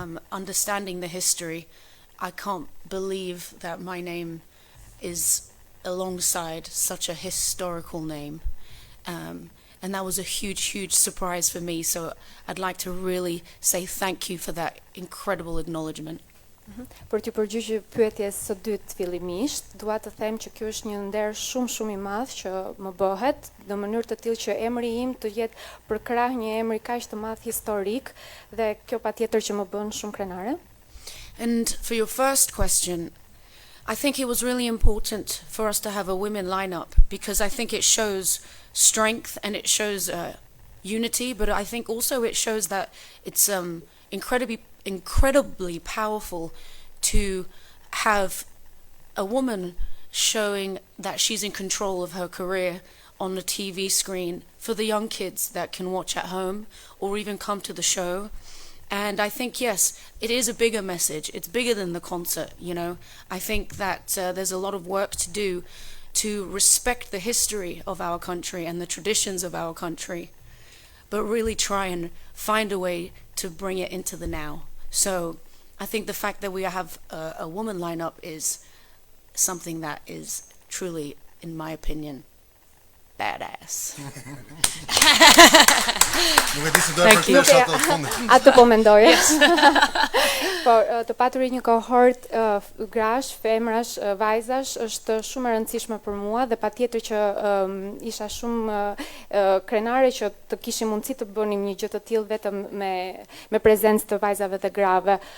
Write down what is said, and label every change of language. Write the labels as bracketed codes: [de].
[en] Understanding the history, I can't believe that my name is alongside such a historical name. And that was a huge surprise for me. So I'd like to really say thank you for that incredible acknowledgement. [sq] Për t'ju përgjigjur pyetjes së dytë fillimisht, dua të them që ky është një nder shumë i madh që më bëhet në mënyrë të tillë që emri im të jetë përkrah një emri kaq të madh historik dhe kjo patjetër që më bën shumë krenare. [en] And for your first question, I think it was really important for us to have a women lineup because I think it shows strength and it shows unity, but I think also it shows that it's incredibly powerful to have a woman showing that she's in control of her career on the TV screen for the young kids that can watch at home or even come to the show. And I think, yes, it is a bigger message. It's bigger than the concert, you know. I think that there's a lot of work to do to respect the history of our country and the traditions of our country, but really try and find a way to bring it into the now. So I think the fact that we have a woman lineup is something that is truly, in my opinion, badass. [sq] Nuk e di se do të përkthesh ato të fundit. Atë po mendoje. Por të paturit një kohort grash, femrash, vajzash është shumë e rëndësishme për mua dhe patjetër që isha shumë krenare që të kishim mundësi të bënim një gjë të tillë vetëm me prezencë të vajzave dhe grave.